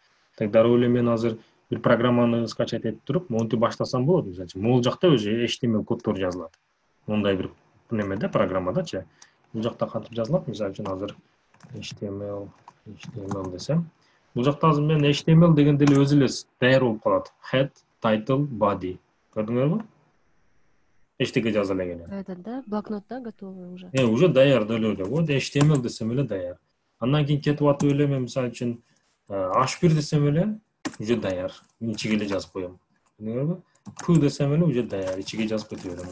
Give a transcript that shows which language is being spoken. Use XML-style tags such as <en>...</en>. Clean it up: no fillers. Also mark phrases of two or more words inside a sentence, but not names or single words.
<ky>Так дароо эле мен азыр бир программаны скачать этип туруп, монтип баштасам болот, мисалы үчүн. Могул жакта өзү HTML коддор жазылат. Мондай бир немеде, программадачы. Бул жакта кантип жазылат? Мисалы үчүн азыр HTML десем. Бул жакта азыр мен HTML дегенде эле өзү эле даяр болуп калат.</ky> <en>Head, title, body.</en> <ky>Көрдүңөрбү? Эчтеке жаза элеген. да, блокнотто</ky> <ru>готовый уже.</ru> <ky>Уже даяр деле эле. Вот HTML десем эле даяр. Андан кийин кетип атып эле мен мисалы үчүн H1 десем эле уже даяр. Мен ичиге эле жазып коем. Көрдүңөрбү? P десем эле уже даяр. Ичиге жазып кете берем.</ky>